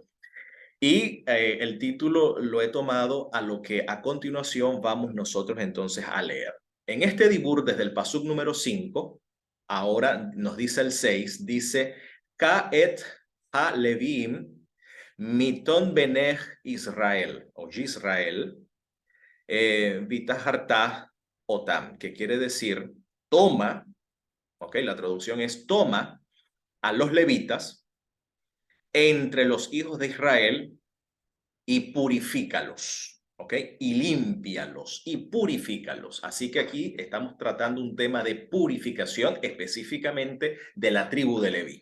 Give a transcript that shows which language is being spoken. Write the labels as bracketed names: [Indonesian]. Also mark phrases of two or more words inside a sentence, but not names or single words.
[Spanish] Y el título lo he tomado a lo que a continuación vamos nosotros entonces a leer. En este dibur, desde el pasuk número 5, ahora nos dice el 6, dice, [Hebrew] קח את הלוים מתוך בני ישראל, [Spanish] o [Hebrew] ישראל, וטהרת אתם, [Spanish] que quiere decir, toma, ok, la traducción es, toma a los levitas entre los hijos de Israel y purifícalos, ¿ok? Y límpialos y purifícalos. Así que aquí estamos tratando un tema de purificación específicamente de la tribu de Leví.